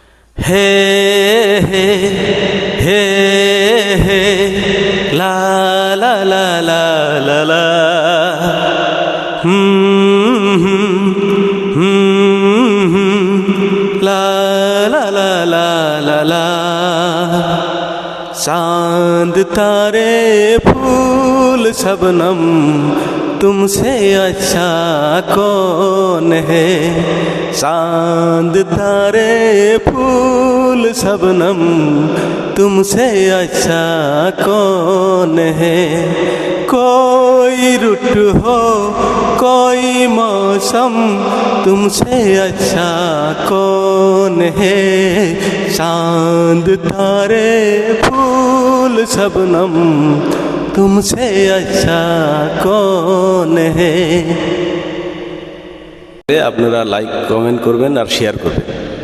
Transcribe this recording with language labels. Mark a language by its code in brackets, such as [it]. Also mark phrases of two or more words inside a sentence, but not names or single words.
[hi] हे हे हे हे ला ला ला ला ला ला ला ला ला ला ला ला। चांद तारे फूल शबनम तुमसे अच्छा कौन है। चांद तारे फूल शबनम तुमसे अच्छा कौन है। कोई रुत हो कोई मौसम तुमसे अच्छा कौन है। चांद तारे फूल शबनम तुमसे अच्छा कौन है। [bn] আপনারা লাইক কমেন্ট করবেন আর শেয়ার করবেন।